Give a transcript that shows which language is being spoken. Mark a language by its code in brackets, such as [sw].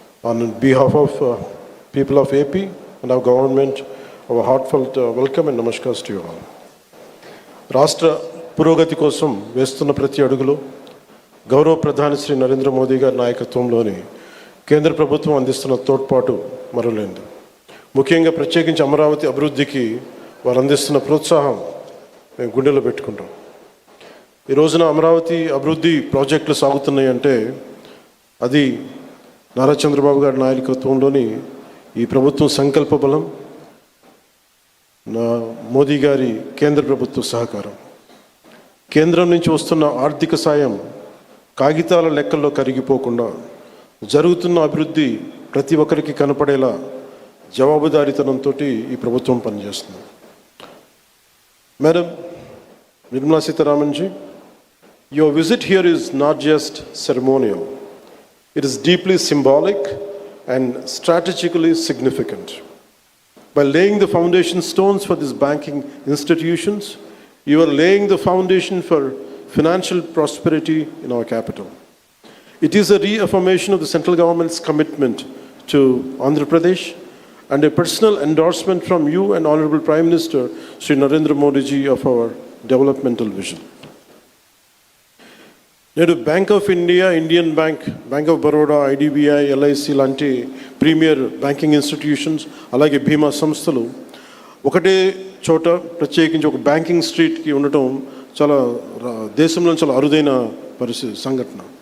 [en] On behalf of people of AP and our government, our heartfelt welcome and namaskars to you all. [te] రాష్ట్ర పురోగతి కోసం వేస్తున్న ప్రతి అడుగులో గౌరవ ప్రధాని శ్రీ నరేంద్ర మోదీ గారి నాయకత్వంలోని కేంద్ర ప్రభుత్వం అందిస్తున్న తోడ్పాటు మరువలేనిది. ముఖ్యంగా ప్రత్యేకించి అమరావతి అభివృద్ధికి వారు అందిస్తున్న ప్రోత్సాహం మేము గుండెలో పెట్టుకుంటాం. ఈ రోజున అమరావతి అభివృద్ధి ప్రాజెక్టులు సాగుతున్నాయి అంటే అది నారా చంద్రబాబు గారి నాయకత్వంలోని ఈ ప్రభుత్వం సంకల్ప బలం, మోదీ గారి కేంద్ర ప్రభుత్వ సహకారం. కేంద్రం నుంచి వస్తున్న ఆర్థిక సాయం కాగితాల లెక్కల్లో కరిగిపోకుండా జరుగుతున్న అభివృద్ధి ప్రతి ఒక్కరికి కనపడేలా జవాబుదారీతనంతో ఈ ప్రభుత్వం పనిచేస్తుంది. [en] Madam Nirmala SItharaman ji, your visit here is not just ceremonial. It is deeply symbolic and strategically significant. By laying the foundation stones for these banking institutions, you are laying the foundation for financial prosperity in our capital. It is a reaffirmation of the central government's commitment to Andhra Pradesh and a personal endorsement from you and Honorable Prime Minister Sri Narendra Modi ji of our developmental vision. [te] నేడు bank of India, Indian bank, bank of Baroda, IDBI, LIC లాంటి premier banking institutions, అలాగే బీమా సంస్థలు ఒకటే చోట ప్రత్యేకించి ఒక banking స్ట్రీట్కి ఉండటం చాలా దేశంలో చాలా అరుదైన సంఘటన.